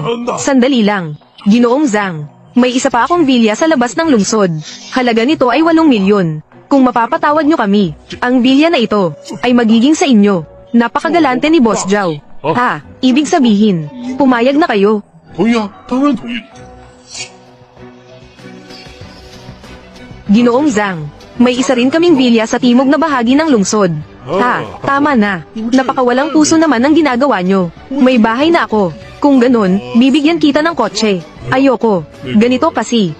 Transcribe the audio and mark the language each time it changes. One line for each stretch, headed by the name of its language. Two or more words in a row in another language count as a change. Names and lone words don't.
Filipino: Sandali lang. Ginoong Zhang, may isa pa akong bilya sa labas ng lungsod. Halaga nito ay 8 milyon. Kung mapapatawad nyo kami, ang bilya na ito ay magiging sa inyo. Napakagalante ni Boss Zhao. Ha, ibig sabihin, pumayag na kayo.
Chinese: 同意啊，当然同意。
Filipino: Ginoong Zhang, may isa rin kaming bilya sa timog na bahagi ng lungsod. Ha, tama na. Napakawalang puso naman ang ginagawa nyo. May bahay na ako. Kung ganun, bibigyan kita ng kotse. Ayoko. Ganito kasi.